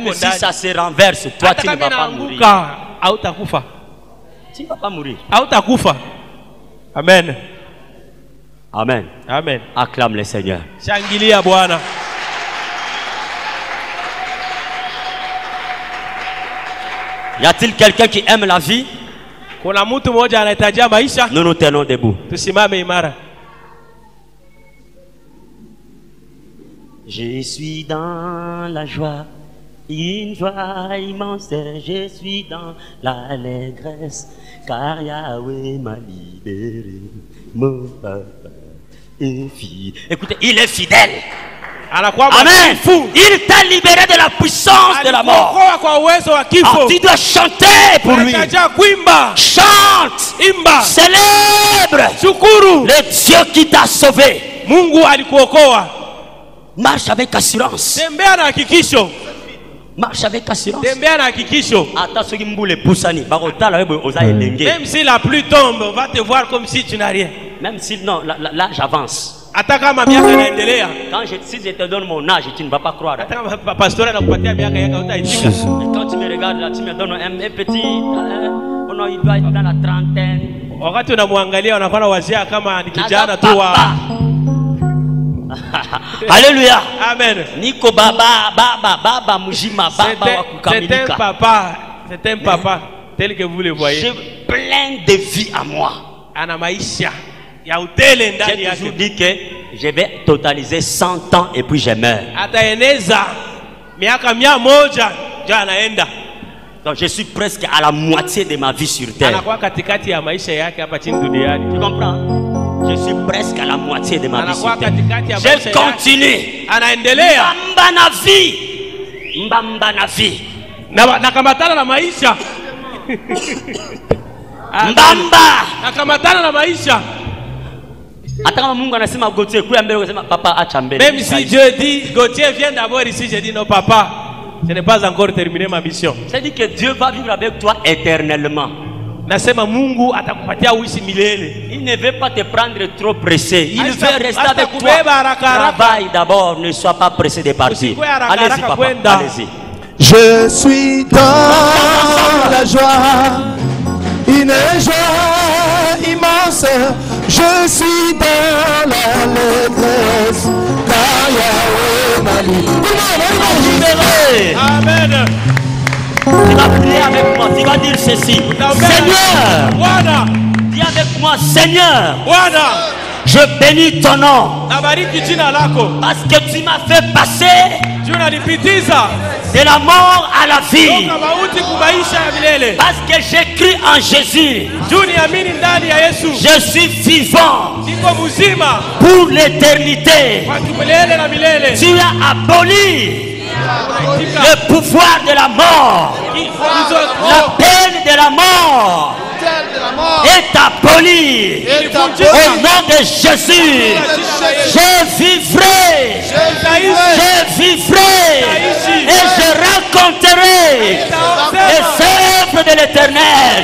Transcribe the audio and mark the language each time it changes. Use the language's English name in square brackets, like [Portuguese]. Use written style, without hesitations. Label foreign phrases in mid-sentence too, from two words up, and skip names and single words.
[Swahili] uko si ndani. [French] ça se renverse, toi [Swahili] Hata [French] tu ne [Swahili] kama [French] vas pas mourir. [Swahili] inaanguka hautakufa. [French] Tu ne vas pas mourir. [Swahili] Hautakufa. Amen. Amen. Amen. [French] Acclame le Seigneur. [Swahili] Shangilia Bwana. [French] Y a-t-il quelqu'un qui aime la vie? [Swahili] Kuna mtu mmoja anahitajia maisha. [French] Nous nous tenons debout. [Swahili] Tusimame imara. [French] Je suis dans la joie, une joie immense. Je suis dans l'allégresse, car Yahweh m'a libéré. Mon papa est fidèle. Écoutez, il est fidèle. [Swahili] Anakuwa Amen. mwaminifu. [French] Il t'a libéré de la puissance de la mort. [Swahili] Alikuokoa kwa uwezo wa Ah, kifo. [French] tu dois chanter pour lui. [Swahili] Unahitajia kuimba. [French] Chante, [Swahili] Imba. [French] célèbre [Swahili] Shukuru. [French] le Dieu qui t'a sauvé. [Swahili] Mungu alikuokoa. [French] Marche avec assurance. [Swahili] Tembea na hakikisho. [French] Marche avec assurance. [Swahili] Tembea na hakikisho. [Lingala] Ata soki mbule pusani bakotala webo oza elenge. [French] Même si la pluie tombe, on va te voir comme si tu n'as rien. Même si non, là j'avance. [Swahili] Hata kama miaka inaendelea. [French] Si je te donne mon âge, tu ne vas pas croire. [Swahili] Hata kama pastori anakupatia miaka yake utaitika. [French] Et quand tu me regardes là, tu me donnes un petit, il doit être dans la trentaine. [Swahili] Wakati unamwangalia unakuwa wazia kama ni kijana [Lingala] Naza tu wa. [French] papa. Alléluia. Amen. [Swahili] Niko baba mujima, baba wa [French] C'est un [Swahili] kukamilika. [French] papa tel que vous le voyez. J'ai plein de vie à moi. [Swahili] Ana maisha ya utele ndani [French] J'ai toujours [Swahili] yake. [French] dit que je vais totaliser 100 ans et puis je meurs. [Swahili] Ataeneza miaka 100 ndio anaenda. [French] Donc je suis presque à la moitié de ma vie sur terre. Anakuwa katikati ya maisha yake hapa chini duniani. Tu comprends? Je suis presque à la moitié de ma vie sur terre. Je continue. [Swahili] Anaendelea. [Lingala] Mbamba na vie. [Swahili] Nakamatana na maisha. [Lingala] Mbamba. [Swahili] Nakamatana na maisha. Hata kama Mungu anasema Gauthier kuya mbele unasema papa acha mbele. [French] Même si Dieu dit Gauthier viens d'abord ici, je dis non papa, je n'ai pas encore terminé ma mission. C'est-à-dire que Dieu va vivre avec toi éternellement. Nasema Mungu atakupatia uishi milele. Il ne veut pas te prendre trop pressé. Il veut rester avec toi. [Swahili] Kubeba [French] Travaille d'abord, ne sois pas pressé de partir. Allez-y papa, allez-y. Je suis dans la joie, une joie immense. suis dans l'allégresse, car Yahweh m'a dit. Amen. Tu vas prier avec moi, tu vas dire ceci. Seigneur, Bwana, dis avec moi, Seigneur, Bwana, je bénis ton nom [Swahili] nabariki jina lako. [French] parce que tu m'as fait passer [Swahili] Juu unanipitiza [French] de la mort à la vie. [Swahili] toka mauti kumaisha ya milele. [French] Parce que j'ai cru en Jésus. [Swahili] Juu niamini ndani ya Yesu. [French] Je suis vivant [Swahili] Niko mzima [French] pour l'éternité. [Swahili] kwa milele na milele. [French] Tu as aboli le pouvoir de la mort. La peine de la mort est abolie. Au nom de Jésus, je vivrai. Je vivrai et je rencontrerai les œuvres de l'Éternel.